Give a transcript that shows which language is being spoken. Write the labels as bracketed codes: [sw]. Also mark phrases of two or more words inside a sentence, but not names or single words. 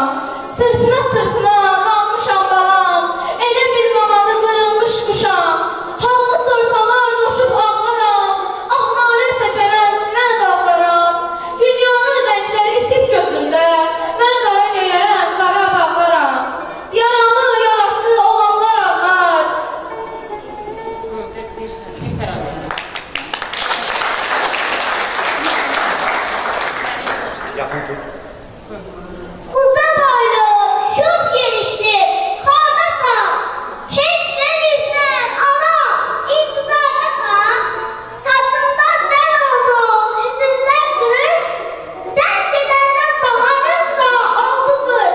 [az] Çırpına çırpına qalmışam balam. Elə bir manadı qırılmış quşam. Halımı sorsalar coşub ağlaram. Ah nalə çəkərəm sinə dağlaram. Dünyanın rəngləri itib gözündə. Mən qara geyərəm, qara bağlaram. Yaramı yarası olanlar anlar. [tr] Uza boylu, şuh gelişli, kardasan, hiç demirsen ana, intizardasan, saçından ben oldum, yüzünden gülüş, sen gidenden baharın da oldu kış.